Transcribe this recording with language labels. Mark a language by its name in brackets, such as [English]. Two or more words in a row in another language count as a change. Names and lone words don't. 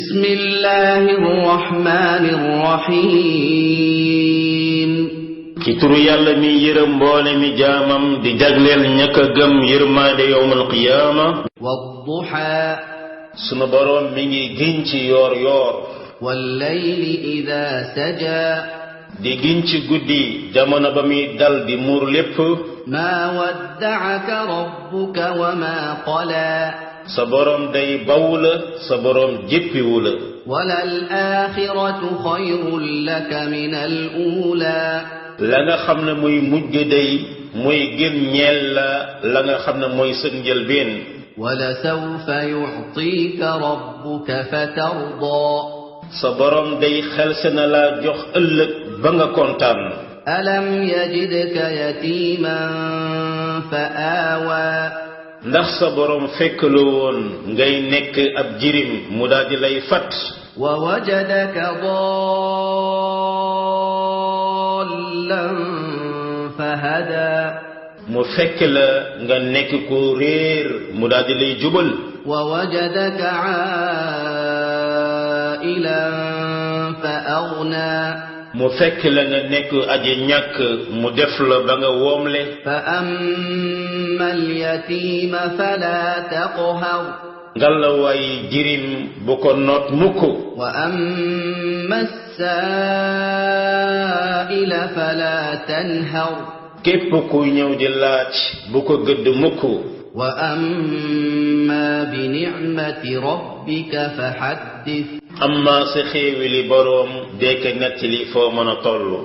[Arabic] بسم الله الرحمن الرحيم [Wolof] ci turu yàlla mi yërëm mboole mi jaamam di jagleel ñëkk a gëm yërmaande [Arabic] يوم القيامة والضحى [Wolof] sunu boroom mi ngi giñ ci yoor yoor [Arabic] والليل إذا سجى [Wolof] di giñ ci guddi jamono ba muy dal di muur lépp [Arabic] ما ودعك ربك وما قلى [Wolof] sa boroom day baw la sa boroom jéppiwu la [Arabic] وللآخرة خير لك من الأولى [Wolof] la nga xam ne muy mujj day muy gën ñeel la nga xam ne mooy sën njëlbeen [Arabic] ولسوف يعطيك ربك فترضى [Wolof] sa boroom day xelse na laa jox ëllëg ba nga kontaan [Arabic] ألم يجدك يتيما فآوى [Wolof] ndax sa boroom fekk la woon ngay nekk ab jirim mu daldi lay fat [Arabic] ووجدك ضالا فهدى [Wolof] mu fekk la nga nekk ko réer mu daldi lay jubal [Arabic] ووجدك عائلا فأغنى [Wolof] mu fekk la nga nekk aji ñàkk mu def la ba nga woomle [Arabic] فأما اليتيم فلا تقهر [Wolof] ngalla waay jirim bu ko noot mukk [Arabic] وأما السائل فلا تنهر [Wolof] képp kuy ñëw di laaj bu ko gëdd mukk [Arabic] وأما بنعمة ربك فحدث [Wolof] amma sa xéewali boroom dee ko nettali foo mën a toll